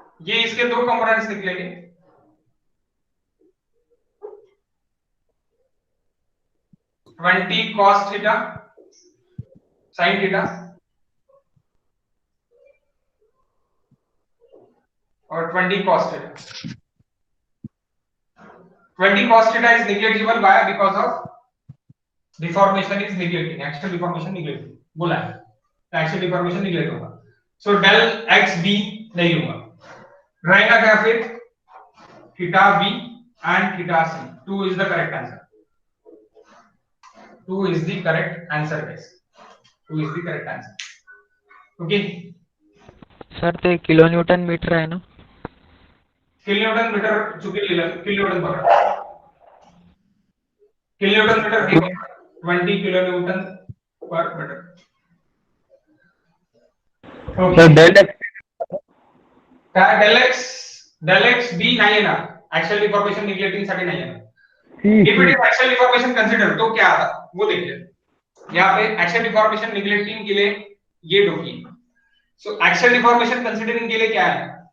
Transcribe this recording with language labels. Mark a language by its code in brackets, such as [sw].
[hi] ये इसके दो कंपोनेंट्स निकलेंगे, cos थीटा sin थीटा और 20 cos theta. [en] 20 cos theta is negligible by because of deformation is neglecting, actual deformation neglecting [hi] बोला है, तो [en] actual deformation neglect [hi] होगा। [en] So del XB [hi] नहीं होगा, रहेगा क्या फिर [en] theta B and theta C। 2 is the correct answer। 2 is the correct answer guys. 2 is the correct answer. Okay. [mr] Sir ते किलो न्यूटन मीटर आहे ना? किलोन्यूटन मीटर चुकी लिहिलं, किलोन्यूटन बघा. किलोन्यूटन मीटर हे 20 किलोन्यूटन पर metre. Sir okay. Del x काय del x बी नाही आहे ना, ऍक्च्युअल डिफॉर्मेशन निग्लेक्टिंग साठी नाही आहे ना. See [en] if it is actual deformation consider [hi] तो क्या आता वो देखिए. यहाँ पे एक्चुअल डिफॉर्मेशन निग्लेक्टिंग के लिए ये डोकी. सो एक्चुअल डिफॉर्मेशन कंसीडरिंग के लिए क्या है?